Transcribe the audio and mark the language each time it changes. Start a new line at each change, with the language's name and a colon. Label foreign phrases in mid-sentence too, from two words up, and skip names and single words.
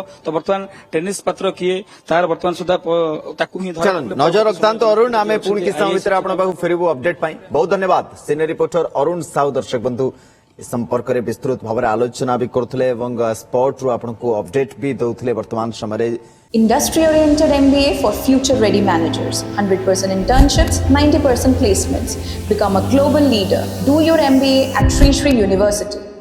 Odia: ତ ବର୍ତ୍ତମାନ ଟେନିସ୍ ପାତ୍ର କିଏ ତାର ବର୍ତ୍ତମାନ ସୁଦ୍ଧା ତାକୁ ହିଁ ନଜର ରଖିଥାନ୍ତୁ ଅରୁଣ। ଆମେ ପୁଣି କିଛି ସମୟ ଭିତରେ ଆପଣଙ୍କ ପାଖକୁ ଫେରିବୁ ଅପଡେଟ୍ ପାଇଁ। ବହୁତ ଧନ୍ୟବାଦ ସିନିୟର ରିପୋର୍ଟର ଅରୁଣ ସାହୁ। ଦର୍ଶକ ବନ୍ଧୁ ଏ ସମ୍ପର୍କରେ ବିସ୍ତୃତ ଭାବରେ ଆଲୋଚନା ବି କରୁଥିଲେ ଏବଂ ସ୍ପଟରୁ ଆପଣଙ୍କୁ ଅପଡେଟ୍ ବି ଦଉଥିଲେ। ବର୍ତ୍ତମାନ ସମୟରେ
English: Industry-oriented MBA for future-ready managers. 100% internships, 90% placements. Become a global leader. Do your MBA at Sri Sri University.